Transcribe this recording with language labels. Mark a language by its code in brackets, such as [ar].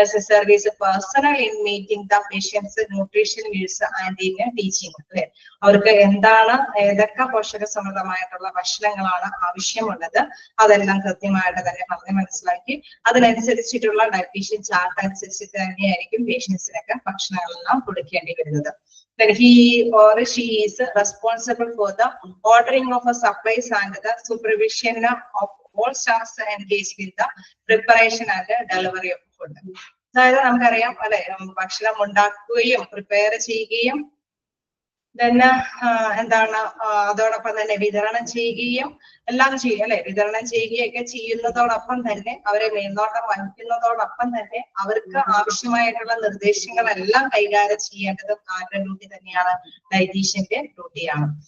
[en] service personnel in meeting the patients nutrition needs and in teaching [ml] അല്ലെ അവർക്ക് എന്താണ് ഏതൊക്കെ പോഷക സമൃദ്ധമായിട്ടുള്ള ഭക്ഷണങ്ങളാണ് ആവശ്യമുള്ളത് അതെല്ലാം കൃത്യമായിട്ട് തന്നെ പറഞ്ഞ് മനസ്സിലാക്കി അതിനനുസരിച്ചിട്ടുള്ള ഡയറ്റീഷ്യൻ ചാർട്ട് അനുസരിച്ചിട്ട് തന്നെയായിരിക്കും പേഷ്യൻസിനൊക്കെ ഭക്ഷണങ്ങളെല്ലാം കൊടുക്കേണ്ടി വരുന്നത്. [en] Then he or she is responsible for the ordering of a supplies and the supervision of all staffs engaged in the preparation and delivery of food. [ml] അതായത് നമുക്കറിയാം അല്ലെ ഭക്ഷണം ഉണ്ടാക്കുകയും പ്രിപ്പയർ ചെയ്യുകയും then എന്താണ് അതോടൊപ്പം തന്നെ വിതരണം ചെയ്യുകയും എല്ലാം ചെയ്യും അല്ലെ. വിതരണം ചെയ്യുകയൊക്കെ ചെയ്യുന്നതോടൊപ്പം തന്നെ അവരെ മേൽനോട്ടം വഹിക്കുന്നതോടൊപ്പം തന്നെ അവർക്ക് ആവശ്യമായിട്ടുള്ള നിർദ്ദേശങ്ങളെല്ലാം കൈകാര്യം ചെയ്യേണ്ടത് ആരുടെ ഡ്യൂട്ടി തന്നെയാണ്, ഡയറ്റീഷ്യന്റെ ഡ്യൂട്ടിയാണ്.